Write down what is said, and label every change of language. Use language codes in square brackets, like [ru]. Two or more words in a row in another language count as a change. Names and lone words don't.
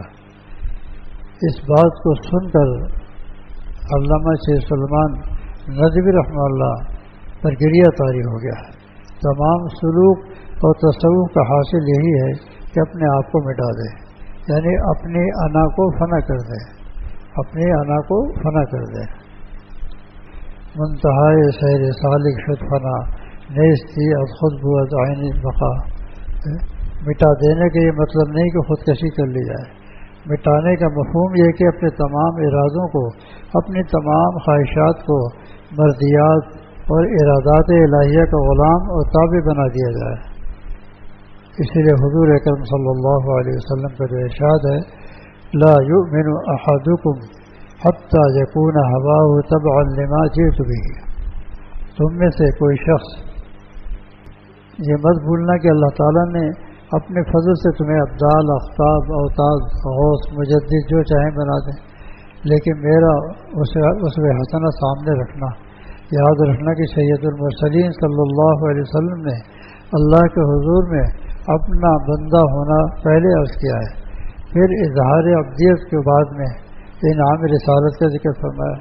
[ur] اس بات کو سن کر علامہ سید سلیمان ندوی [ar] رحمہ اللہ [ur] پر گریہ طاری ہو گیا. تمام سلوک اور تصوف کا حاصل یہی ہے کہ اپنے آپ کو مٹا دے، یعنی اپنی انا کو فنا کر دے، اپنی انا کو فنا کر دے. [fa] منتہائے سیر سالک شد فنا نیستی از خود بود عین بقا. [ur] مٹا دینے کا یہ مطلب نہیں کہ خودکشی کر لی جائے. مٹانے کا مفہوم یہ کہ اپنے تمام ارادوں کو، اپنی تمام خواہشات کو، مرضیات اور ارادات الہیہ کا غلام اور تابع بنا دیا جائے. اسی لیے حضور اکرم [ar] صلی اللہ علیہ وسلم [ur] کا جو ارشاد ہے [ar] لا یؤمن احدکم حتی یکون ہواہ تبعا لما جئت بہ، [ur] تم میں سے کوئی شخص یہ مت بھولنا کہ اللہ تعالیٰ نے اپنے فضل سے تمہیں ابدال، اختاب، اوتاد، غوث، مجدد جو چاہیں بنا دیں، لیکن میرا اسوہ حسنہ سامنے رکھنا. یاد رکھنا کہ سید المرسلین [ar] صلی اللہ علیہ وسلم [ur] نے اللہ کے حضور میں اپنا بندہ ہونا پہلے عرض کیا ہے، پھر اظہار عبدیت کے بعد میں انعام رسالت کا ذکر فرمایا.